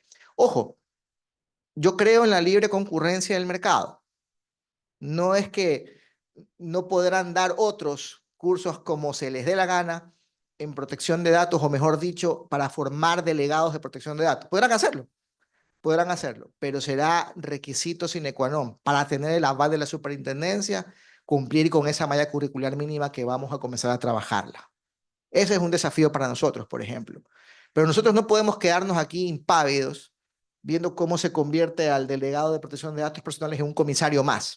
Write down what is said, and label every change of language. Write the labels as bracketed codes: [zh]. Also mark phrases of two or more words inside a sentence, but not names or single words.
[es] Ojo, yo creo en la libre concurrencia del mercado. No es que no podrán dar otros cursos como se les dé la gana en protección de datos, o mejor dicho, para formar delegados de protección de datos. Podrán hacerlo, pero será requisito [la] sine qua non [es] para tener el aval de la superintendencia, cumplir con esa malla curricular mínima que vamos a comenzar a trabajarla. Ese es un desafío para nosotros, por ejemplo. Pero nosotros no podemos quedarnos aquí impávidos viendo cómo se convierte al delegado de protección de datos personales en un comisario más.